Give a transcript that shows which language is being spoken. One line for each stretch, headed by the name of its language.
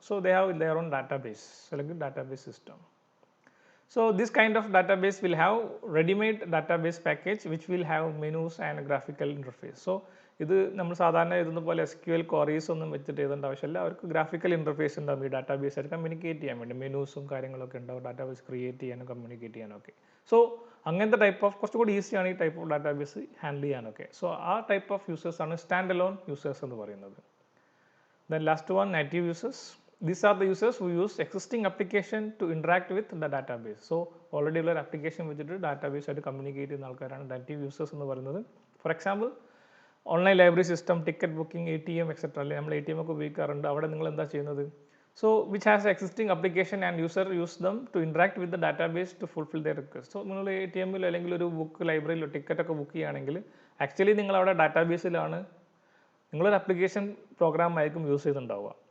English: so they have there on database
Malayalam: അല്ലെങ്കിൽ database system.
English: So this kind of database will have ready-made database package which will have menus and graphical interface.
Malayalam: So ഇത് നമ്മൾ സാധാരണ എഴുതുന്ന പോലെ SQL queries ഒന്നും വെച്ചിട്ട് എഴുതേണ്ട ആവശ്യമില്ല. അവർക്ക് ഗ്രാഫിക്കൽ ഇൻ്റർഫേസ് ഉണ്ടാവും ഈ ഡാറ്റാബേസ് ആയിട്ട് കമ്മ്യൂണിക്കേറ്റ് ചെയ്യാൻ വേണ്ടി. മെനൂസും കാര്യങ്ങളൊക്കെ ഉണ്ടാവും ഡാറ്റാബേസ് ക്രിയേറ്റ് ചെയ്യാനും കമ്മ്യൂണിക്കേറ്റ് ചെയ്യാനൊക്കെ. സോ അങ്ങനത്തെ ടൈപ്പ് ഓഫ് കുറച്ചുകൂടി ഈസിയാണ് ഈ ടൈപ്പ് ഓഫ് ഡാറ്റാബേസ് ഹാൻഡിൽ ചെയ്യാനൊക്കെ. സോ ആ ടൈപ്പ് ഓഫ് യൂസേഴ്സ് ആണ് സ്റ്റാൻഡ് അലോൺ യൂസേഴ്സ് എന്ന് പറയുന്നത്.
English: Then last one, native users. These are the users who use existing application to interact with the database.
Malayalam: So already ഉള്ള ഒരു application വെച്ചിട്ട് database ആയിട്ട് communicate ചെയ്യുന്ന ആൾക്കാരാണ് നാറ്റീവ് യൂസേഴ്സ് എന്ന് പറയുന്നത്. For example online library system, ticket booking, ATM etcetera അല്ലെ നമ്മൾ ATM ഒക്കെ ഉപയോഗിക്കാറുണ്ട്. അവിടെ നിങ്ങൾ എന്താ ചെയ്യുന്നത്?
English: So which has existing application and user use them to interact with the database to fulfil their request.
Malayalam: So നിങ്ങൾ ATM-ലോ അല്ലെങ്കിൽ ഒരു ബുക്ക് ലൈബ്രറിയിലോ ടിക്കറ്റ് ഒക്കെ ബുക്ക് ചെയ്യുകയാണെങ്കിൽ ആക്ച്വലി നിങ്ങൾ അവിടെ ഡാറ്റാബേസിലാണ് നിങ്ങളൊരു ആപ്ലിക്കേഷൻ പ്രോഗ്രാം ആയിരിക്കും യൂസ് ചെയ്തിട്ടുണ്ടാവുക.